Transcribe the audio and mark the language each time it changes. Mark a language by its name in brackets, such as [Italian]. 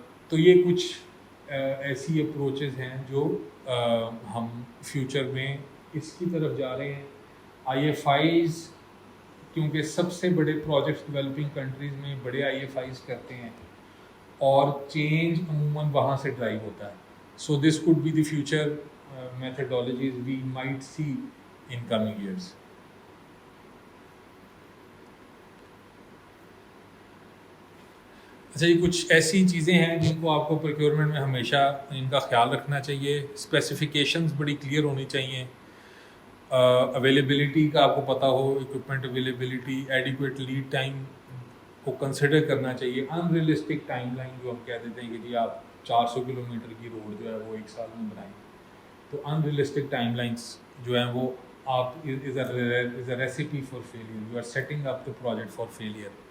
[Urdu] تو یہ کچھ ایسی اپروچز ہیں جو ہم فیوچر میں اس کی طرف جا رہے ہیں. IFIs کیونکہ سب سے بڑے پروجیکٹس ڈیولپنگ کنٹریز میں بڑے IFIs کرتے ہیں, اور چینج عموماً وہاں سے ڈرائیو ہوتا ہے. [English] So this could be the future methodologies we might see in coming years. [Urdu] اچھا یہ کچھ ایسی چیزیں ہیں جن کو آپ کو پروکیورمنٹ میں ہمیشہ ان کا خیال رکھنا چاہیے. اسپیسیفیکیشنز بڑی کلیئر ہونی چاہیے. اویلیبلٹی کا آپ کو پتہ ہو, equipment availability, adequate lead time کو کنسیڈر کرنا چاہیے. ان ریئلسٹک ٹائم لائن جو ہم کہہ دیتے ہیں کہ جی آپ 400 کلومیٹر کی روڈ جو ہے وہ 1 سال میں بنائیں, تو ان ریئلسٹک ٹائم لائنس جو ہیں وہ آپ [English] Is a recipe for failure. You are setting up the project for failure.